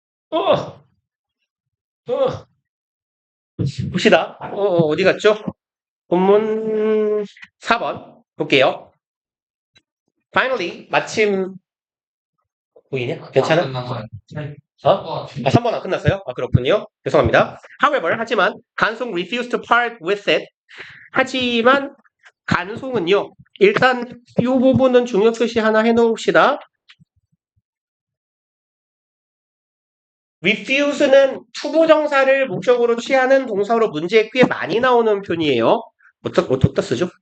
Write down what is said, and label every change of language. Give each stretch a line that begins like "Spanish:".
Korean: 어, 어. 봅시다. 어디 갔죠? 본문 4번. 볼게요. Finally, 마침, 보이냐? 괜찮아? 끝난 거야. 어? 3번 안 끝났어요? 아, 그렇군요. 죄송합니다.
English: However, 하지만, 간송 refused to part with it.
Korean: 하지만, 간송은요, 일단, 이 부분은 중요 표시 하나 해놓읍시다. refuse는 투부정사를 목적으로 취하는 동사로 문제에 꽤 많이 나오는 표현이에요. 어떻게 쓰죠?